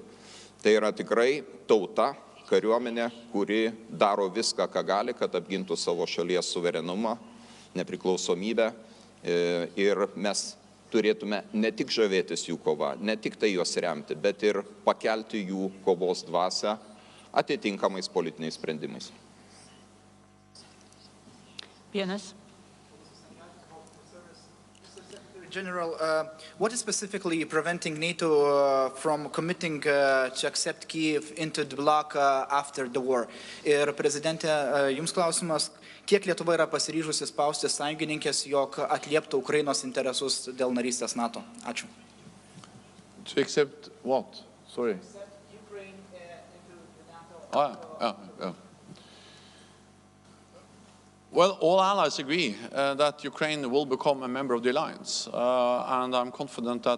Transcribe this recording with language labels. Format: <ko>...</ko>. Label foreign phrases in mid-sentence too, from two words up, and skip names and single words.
<lt>Tai yra tikrai tauta, kariuomenė, kuri daro viską, ką gali, kad apgintų savo šalies suverenumą, nepriklausomybę, ir mes turėtume ne tik žavėtis jų kova, ne tik tai juos remti, bet ir pakelti jų kovos dvasią atitinkamais politiniais sprendimais. Vienas.</lt> <en>General, what is specifically preventing NATO from committing to accept Kyiv into the bloc after the war?</en> <lt>Ir prezidentė, jums klausimas, kiek Lietuva yra pasiryžusi spausti sąjungininkės, jog atlieptų Ukrainos interesus dėl narystės NATO? Ačiū.</lt> <en>To accept what? Sorry. Accept Ukraine into the NATO. Well, all allies agree that Ukraine will become a member of the alliance, and I'm confident that</en>